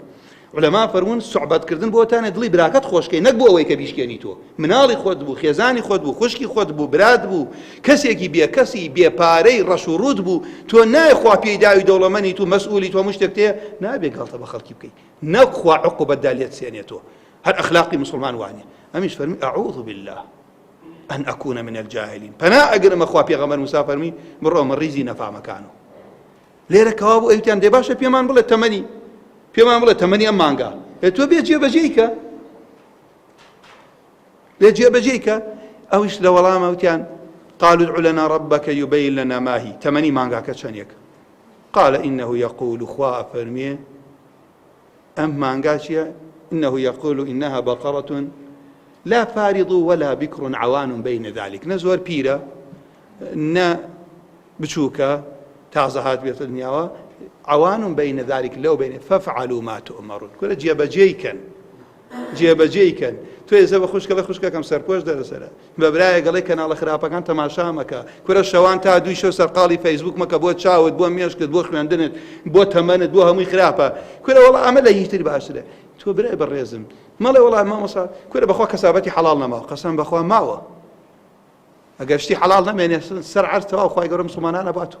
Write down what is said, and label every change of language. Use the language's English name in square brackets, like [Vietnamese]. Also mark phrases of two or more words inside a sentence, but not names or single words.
[Central Kurdish] علەما فەرموون سوحبەتکردن بۆتانێت دڵی براکەت خۆشکەی نەک بۆ ئەوەی کە بیشکێنی تۆ مناڵی خۆت بوو خێزانی خۆت بوو خوشکی خۆت بوو برات بوو کەسێکی بێکەسی بێپارەی ڕەش و ڕوود بوو تۆ نای خوا پێی داوی دەوڵەمەنی تو مەسئولی تۆ مشتێک تێ نابێ گاڵتە بە خەڵکی بکەیت نەک خوا عقوبەتدا لێت سێنێتەوە. هەر ئەخلاقی مسلمان وانە. ئەمیش فەرمی [Arabic] ئەعوذ بالله أن أكون من الجاهلين. [Central Kurdish] پنا ئەگەرمە خوا پێغەمبەر موسا فەرمی بڕۆ من ڕیزی نەفامەکانەوە. لێرە کەوا بوو ئەوتیان دێ باشە پێمان بڵێ تەمەنی پێمان بڵێ تەمەنی ئەم مانگە تۆ بێ جێبەجێیکە بێ جێبەجێیکە. ئەویش لە وەڵامە وتیان [Arabic] قالوا ادع لنا ربك يبين لنا ما هي [Central Kurdish] تەمەنی مانگاکە چەندێک [Arabic] قال إنه يقول [Central Kurdish] خوا فەرمیێ ئەم مانگا چییە؟ [Arabic] إنه يقول إنها بقرة لا فارض ولا بكر عوان بين ذلك. [Central Kurdish] نە زۆر پیرە نە بچووکە تازە هات بێتە دنیاوە [Arabic] عوان بين ذلك لو بين فافعلوا ما تؤمرون. [Central Kurdish] كل جێبەجێیکەن تۆ ێزە بە خوشکەکەم سەرپۆش دەرەسەرە بەبرایە گەڵی کەناڵە خراپەکان تەماشا مەکە کورە شەوان تا دوی شەو سەرقاڵی فەیسبوک مەکە بۆ چاوت بۆ مێشکت بۆ خوێندنت بۆ تەمەنت بۆ هەمووی خراپە کورە وەڵا ئەمە لە هیچتری باشترە. تۆ برای بەڕێزم مەڵێ وەڵا مامۆستا کورە بەخوا کەسابەتی حەڵاڵ نەماوە قەسەم بەخوا ماوە ئەگەر شتی حەڵاڵ نەمێنێ سەر عەرز تەواو خوای گەورە موسڵمانان نەباتوە.